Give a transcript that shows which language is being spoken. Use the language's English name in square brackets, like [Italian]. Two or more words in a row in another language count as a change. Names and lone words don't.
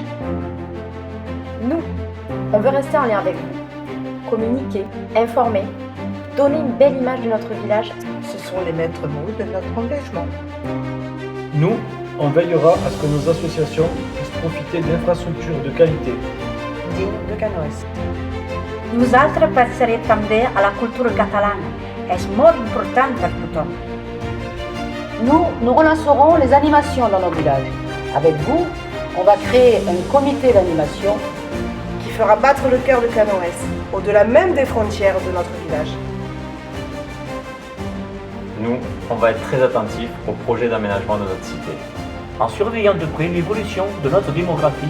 [French] nous, on veut rester en lien avec vous, communiquer, informer, donner une belle image de notre village. Ce sont les maîtres mots de notre engagement. Nous, on veillera à ce que nos associations puissent profiter d'infrastructures de qualité. Digne de Canoës. [Catalan] Nosaltres penserem també a la cultura catalana. És molt important per tothom. [French] Nous relancerons les animations dans nos villages. Avec vous, on va créer un comité d'animation Qui fera battre le cœur de Canoës, au-delà même des frontières de notre village. Nous, on va être très attentifs au projet d'aménagement de notre cité, en surveillant de près l'évolution de notre démographie